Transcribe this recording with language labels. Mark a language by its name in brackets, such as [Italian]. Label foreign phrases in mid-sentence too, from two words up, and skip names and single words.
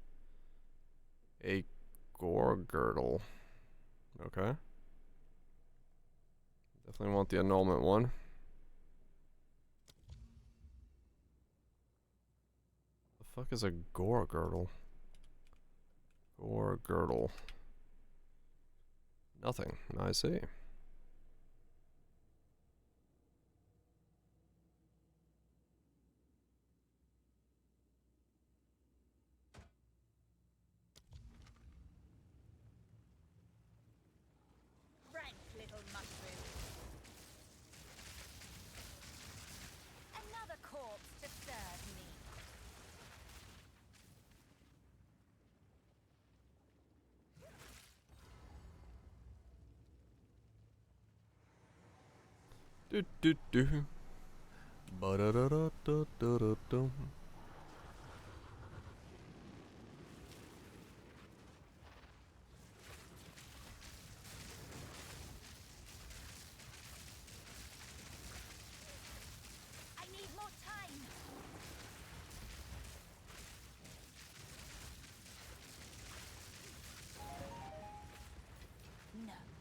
[English] A gore girdle. Okay. Definitely want the annulment one. The fuck is a gore girdle? Gore girdle. Nothing. I see. Rank little mushroom. Another corpse to serve me. Do do do. Ba da da da da da da da. I need more time. No.